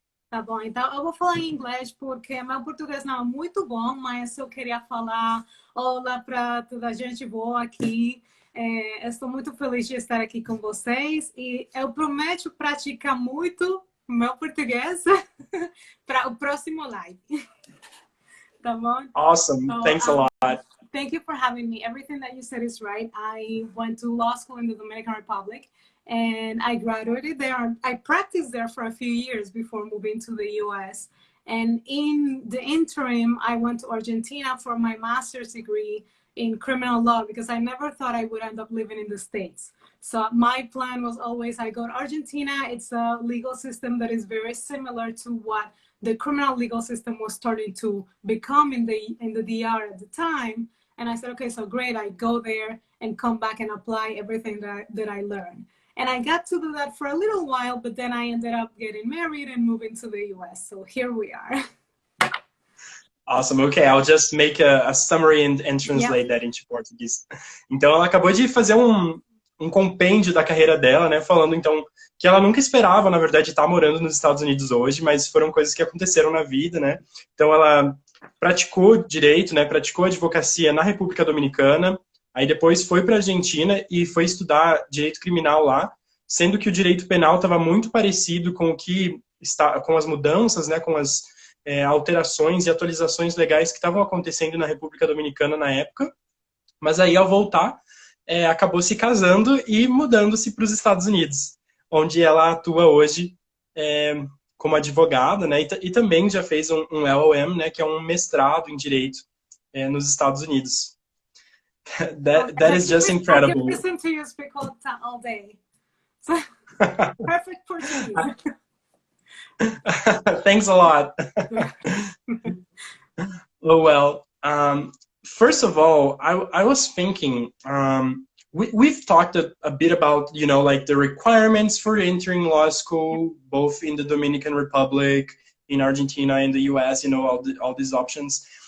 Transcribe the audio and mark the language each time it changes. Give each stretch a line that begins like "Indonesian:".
Portuguese: Tá bom, então eu vou falar em inglês porque meu português não é muito bom, mas eu queria falar olá para toda a gente boa aqui. Estou muito feliz de estar aqui com vocês e eu prometo praticar muito meu português para o próximo live. Tá bom?
English: Awesome. So, Thanks a lot. thank you for having me. Everything that you said is right. I went to law school in the Dominican Republic and I graduated there. I practiced there for a few years before moving to the US. And in the interim, I went to Argentina for my master's degree in criminal law because I never thought I would end up living in the States. So my plan was always I go to Argentina. It's a legal system that is very similar to what the criminal legal system was starting to become in the DR at the time. And I said, okay, so great, I go there and come back and apply everything that I learned. And I got to do that for a little while, but then I ended up getting married and moving to the US. So here we are. Awesome. Okay, I'll just make a summary and Yeah. translate that into Portuguese.
Portuguese: Então, ela acabou de fazer um compêndio da carreira dela, né? Falando, então, que ela nunca esperava, na verdade, estar morando nos Estados Unidos hoje, mas foram coisas que aconteceram na vida, né? Então, ela praticou direito, né? Praticou advocacia na República Dominicana, aí depois foi para a Argentina e foi estudar direito criminal lá, sendo que o direito penal estava muito parecido com o que está, com as mudanças, né? Com as alterações e atualizações legais que estavam acontecendo na República Dominicana na época, mas aí ao voltar acabou se casando e mudando-se para os Estados Unidos, onde ela atua hoje como advogada, né, e também já fez um LLM, né, que é um mestrado em direito nos Estados Unidos.
English: Oh, yes, That is just I can incredible. listen to you speak all day. So, perfect Portuguese. Thanks a lot. Oh, well, first of all, I was thinking, we've talked a bit about, you know, like the requirements for entering law school, both in the Dominican Republic, in Argentina, in the US, you know, all these options.